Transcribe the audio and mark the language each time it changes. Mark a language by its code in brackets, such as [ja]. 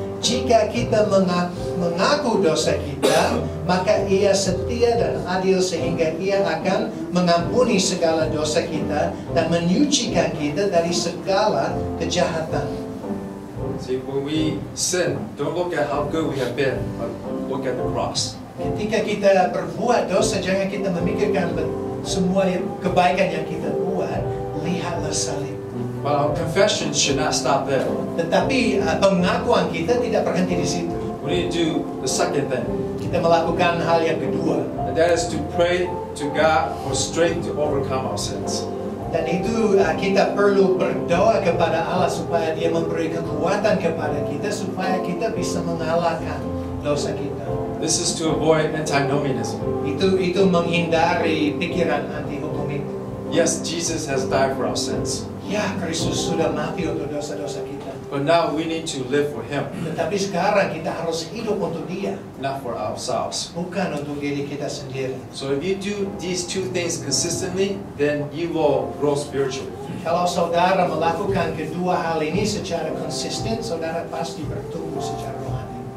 [id] Jika kita mengaku dosa kita, maka Ia setia dan adil sehingga Ia akan mengampuni segala dosa kita dan menyucikan kita dari segala kejahatan. [en] See, when we sin, don't look at how good we have been, but look at the cross. [id] Ketika kita berbuat dosa, jangan kita memikirkan semua kebaikan yang kita buat, lihatlah salib. [en] But our confession should not stop there. [id] Tetapi pengakuan kita tidak berhenti di situ. [en] We need to do the second thing. [id] Kita melakukan hal yang kedua. [en] And that is to pray to God for strength to overcome our sins. [id] Dan itu kita perlu berdoa kepada Allah supaya Dia memberi kekuatan kepada kita supaya kita bisa mengalahkan dosa kita. [en] This is to avoid antinomianism. [id] Itu menghindari pikiran anti hukum itu. [en] Yes, Jesus has died for our sins. [id] Ya, Kristus sudah mati untuk dosa-dosa kita. [en] But now we need to live for Him, [id] Tetapi sekarang kita harus hidup untuk Dia, [en] not for ourselves. [id] bukan untuk diri kita sendiri. [en] So if you do these two things consistently, then you will grow spiritually. [id] Kalau saudara melakukan kedua hal ini secara konsisten, saudara pasti bertumbuh secara rohani.